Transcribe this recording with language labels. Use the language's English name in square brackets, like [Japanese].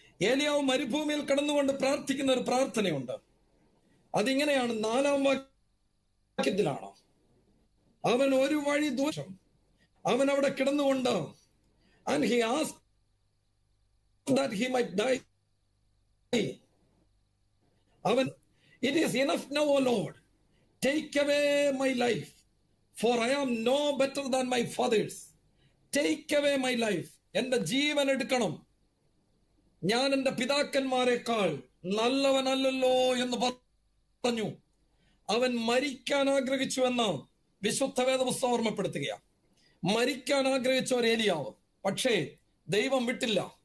[Malayalam] ഏലിയാവ് മരുഭൂമിയിൽ കടന്നുകൊണ്ട് പ്രാർത്ഥിക്കുന്ന ഒരു പ്രാർത്ഥനയുണ്ട്. അതിങ്ങനെയാണ്, 4-ാം വാക്യത്തിലാണ്. അവൻ ഒരു വഴി ദൂരം, അവൻ അവിടെ കിടന്നുകൊണ്ട് [English] and he asked that he might die. അവൻ, it is enough now, O Lord, take away my life, for I am no better than my fathers. Take away my life. [Malayalam] എന്റെ ജീവൻ എടുക്കണം. ഞാൻ എന്റെ പിതാക്കന്മാരെക്കാൾ നല്ലവനല്ലല്ലോ എന്ന് പറഞ്ഞു. അവൻ മരിക്കാൻ ആഗ്രഹിച്ചു എന്ന് വിശുദ്ധ വേദപുസ്തകം ഓർമ്മപ്പെടുത്തുകയാണ്. മരിക്കാൻ ആഗ്രഹിച്ച ഒരു ഏലിയാവ്, പക്ഷേ ദൈവം വിട്ടില്ല.